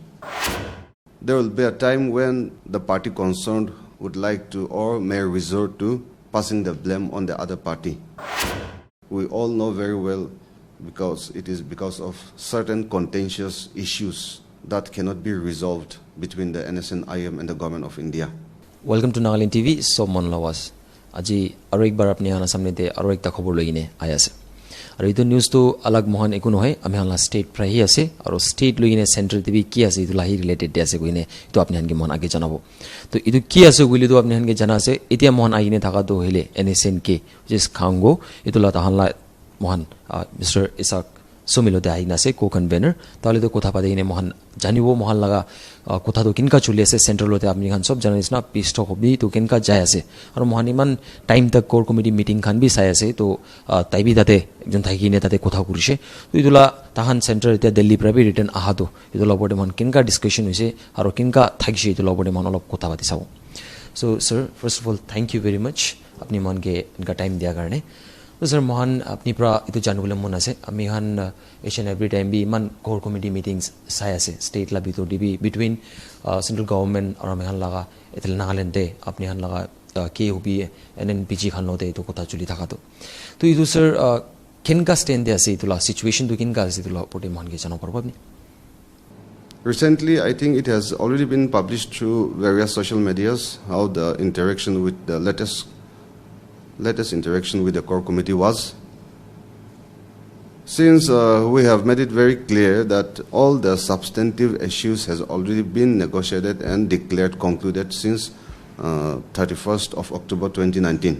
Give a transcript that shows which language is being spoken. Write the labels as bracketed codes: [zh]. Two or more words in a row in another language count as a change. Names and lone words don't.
[en] There will be a time when the party concerned would like to or may resort to passing the blame on the other party. We all know very well because it is because of certain contentious issues that cannot be resolved between the NSCN and the government of India. Welcome to Naga NLTV. [nag] So mon lawas. Aji aroik bar apni hana samne te aroik ta khobor loine ayase. Aru itu news to alag mohan ekuno hai ami hala state prahi ase aru state loine center TV ki ase itu lahi related de ase koine to apni hange mohan age janabo. To itu ki ase guli to apni hange jana ase etia mohan aine thaka to hele NSCN ke [en] which is [nag] Khango itu la tahanla mohan Mr. Issac Sumi lo de aina se Co-Convenor tale to kotha pade ine mohan janibo mohan laga kotha to kinka chuli ase central lo te apni khan sob jana isna [en] peace talk [nag] hobi to kinka jai ase aru mohan iman time tak [en] core committee meeting [nag] khan bi sai ase to tai bi tate ekjon thaiki ne tate kotha kurise to idula tahan center te Delhi pra bi return aha to idula bode mon kinka discussion hoise aru kinka thakshi idula bode mon olop kotha pati sao. [en] So sir, first of all thank you very much [nag] apni mon ke inka time dia karne. So sir mohan apni pra itu janubole mon ase ami han [en] each and every time [nag] bi man [en] core committee meetings [nag] sai ase state la bitor dibi [en] between central government [nag] aru ami han laga etel Nagaland de apni han laga ke hobi Nnpg khan lote itu kotha chuli thaka to itu sir kinka stand de ase itula situation to kinka ase itula pote mon ke jana parbo apni. [en] Recently, I think it has already been published through various social medias how the interaction with the latest interaction with the core committee was. Since we have made it very clear that all the substantive issues has already been negotiated and declared concluded since 31st of October 2019.